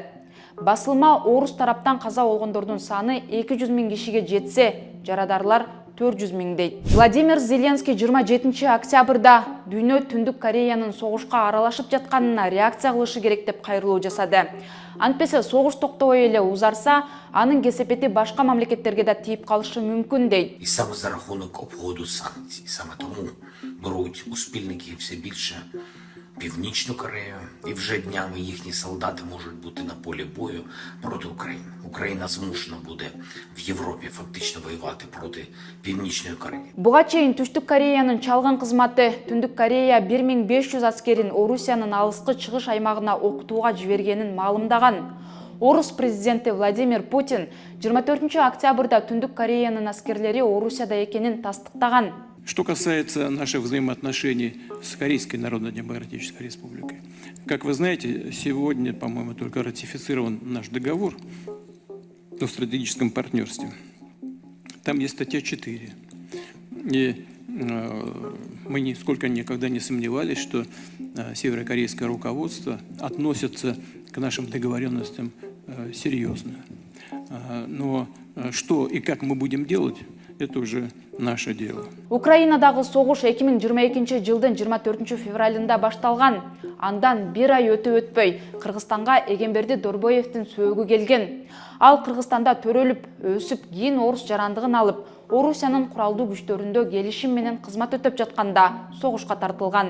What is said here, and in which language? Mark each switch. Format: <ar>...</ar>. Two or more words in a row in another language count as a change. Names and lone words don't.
<ky>Басылма орус тараптан каза болгондордун саны 200 000 кишиге жетсе, жарадарлар 400 000 дейт. Владимир Зеленский 27 октябрда дүйнө Түндүк Кореянын согушка аралашып жатканына реакция кылышы керек деп кайрылуу жасады. Антпесе согуш токтобой эле узарса, анын кесепети башка мамлекеттерге да тийип калышы мүмкүн дейт.</ky> <uk>І саме за рахунок обходу санкцій. Саме тому беруть у спільники все більше Північну Корею, і вже днями їхні солдати можуть бути на полі бою проти України. Україна змушена буде в Європі фактично воювати проти Північної Кореї.</uk> <ky>Буга чейин Түштүк Кореянын чалгын кызматы Түндүк Корея 1500 аскерин Орусиянын алыскы чыгыш аймагына окутууга жибергенин маалымдаган. Орус президенти Владимир Путин 24 октябрда Түндүк Кореянын аскерлери Орусияда экенин тастыктаган.</ky> <ru>Что касается наших взаимоотношений с Корейской Народно-Демократической Республикой. Как вы знаете, сегодня, по-моему, только ратифицирован наш договор о стратегическом партнерстве. Там есть статья 4. И мы нисколько никогда не сомневались, что северокорейское руководство относится к нашим договоренностям серьезно. Но что и как мы будем делать, это уже наше дело.</ru> <ky>Украинадагы согуш 2022 жылдын 24 февралында башталган. Андан бир ай өтөй Кыргызстанга Эгемберди Дорбоевдин сөөгү келген. Ал Кыргызстанда төрөлүп, өсүп, кийин орус жарандыгын алып, Орусиянын куралдуу күчтөрүндө келишим менен кызмат өтөп жатканда согушка тартылган.</ky>